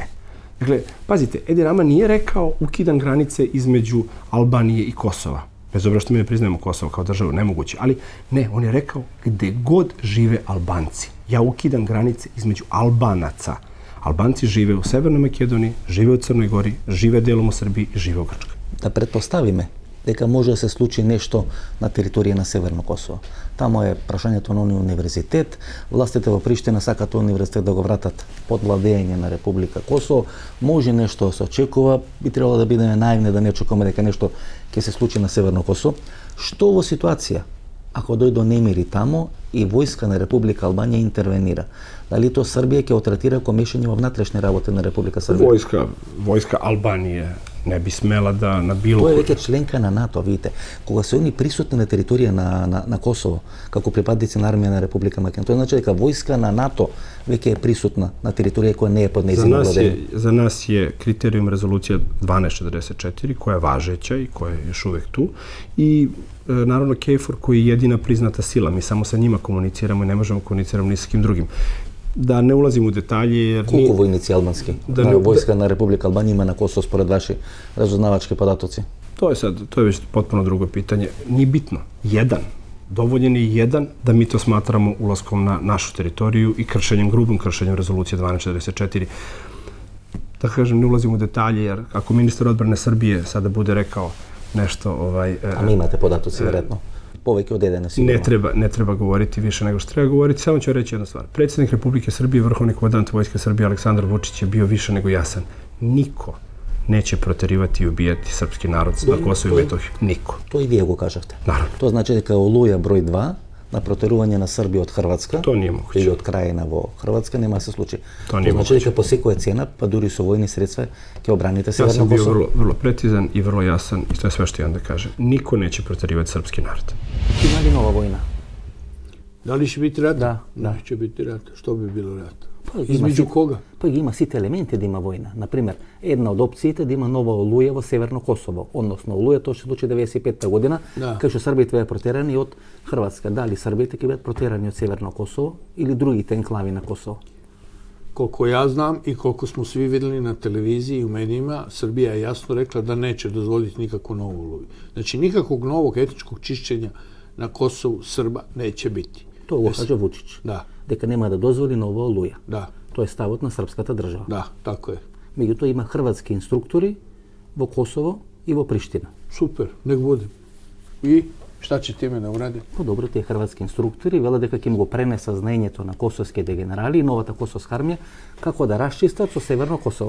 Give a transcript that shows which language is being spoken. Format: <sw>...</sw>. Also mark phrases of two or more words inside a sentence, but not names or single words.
<sr>Dakle, pazite, Edi Rama nije rekao ukidam granice između Albanije i Kosova. Bez obzira što mi ne priznajemo Kosovo kao državu, nemoguće. Ali ne, on je rekao gde god žive Albanci. Ja ukidam granice između Albanaca. Albanci žive u Severnoj Makedoniji, žive u Crnoj Gori, žive delom u Srbiji i žive u Grčkoj.</sr> <mk>Да предпоставиме дека може да се случи нешто на територија на Северно Косово. Тамо е прашањето на оној универзитет. Властите во Приштина сакаат тој универзитет да го вратат под владење на Република Косово. Може нешто да се очекува, би требало да бидеме наивни да не очекуваме дека нешто ќе се случи на Северно Косово. Што во ситуација ако дојде до немири тамо и војска на Република Албанија интервенира? Дали то Србија ќе отретира како мешање во внатрешни работи на Република Србија?</mk> <sr>Vojska Albanije ne bi smela da na bilo...</sr> <mk>Тоа е веќе членка на НАТО, видите. Кога се они присутни на територија на Косово, како припадници на армија на Република Македонија, тоа значи дека војска на НАТО веќе е присутна на територија која не е под нејзино владење.</mk> <sr>Za nas je kriterijum rezolucija 1244, koja je važeća i koja je još uvek tu. I naravno KFOR koji je jedina priznata sila. Mi samo sa njima komuniciramo i ne možemo komuniciramo ni sa kim drugim. Da ne ulazim u detalje jer...</sr> <mk>Колку војници албански војска на Република Албанија има на Косово според ваши разузнавачки податоци?</mk> <sr>To je već potpuno drugo pitanje. Nije bitno. Jedan. Dovoljen je jedan da mi to smatramo ulaskom na našu teritoriju i grubim kršenjem rezolucije 1244. Da kažem, ne ulazim u detalje jer ako ministar odbrane Srbije sada bude rekao nešto...</sr> <mk>А ми имате податоци, вјеројатно. Повеќе од једене сигурно.</mk> <sr>Ne treba govoriti više nego što treba govoriti. Samo ću reći jednu stvar. Predsjednik Republike Srbije, vrhovni komandant Vojske Srbije Aleksandar Vučić je bio više nego jasan. Niko neće proterivati i ubijati srpski narod na Kosovu i Metohiji. Niko.</sr> <mk>To i вие го кажавте.</mk> <sr>Naravno. To znači</sr> <mk>дека Олуја број 2 на протерување на Србија од Хрватска</mk> <sr>To nije moguće.</sr> <mk>или од крајина во Хрватска нема да се случи.</mk> <sr>To nije</sr> <mk>значи дека по секоја цена, па дури со војни средства, ќе обраните</mk> <sr>Ja</sr> <mk>Северно</mk> <sr>sam bio</sr> <mk>Косово.</mk> <sr>vrlo precizan i vrlo jasan i to je sve što imam da kažem. Niko neće proterivati srpski narod.</sr> <mk>Има ли нова војна?</mk> <sr>Da li će biti rat? Da. Neće biti rat. Što bi bilo rat?</sr> <mk>Па,</mk> <sr>Između koga?</sr> <mk>Па ги има сите елементи да има војна. Например, една од опциите да има нова Олуја во Северно Косово, односно Олуја тоа ќе се случи 95-та година, кај што србите беа протерани од Хрватска. Дали србите ќе бидат протерани од Северно Косово или другите енклави на Косово?</mk> <sr>Koliko ja znam i koliko smo svi vidjeli na televiziji i u medijima, Srbija je jasno rekla da neće dozvoliti nikakvu novu Oluju. Znači, nikakvog novog etničkog čišćenja na Kosovu Srba neće biti.</sr> <mk>Тоа го кажа Вучич.</mk> <sr>Da,</sr> <mk>Дека нема да дозволи нова Олуја.</mk> <sr>da,</sr> <mk>Тоа е ставот на српската држава.</mk> <sr>da, tako je.</sr> <mk>Меѓутоа има хрватски инструктори во Косово и во Приштина.</mk> <sr>Super, nek bude. I šta će time da uradi?</sr> <mk>По-добро тие хрватски инструктори велат дека ќе им го пренеса знаењето на косовските генерали и новата косовска армија како да расчистат со Северно Косово.</mk>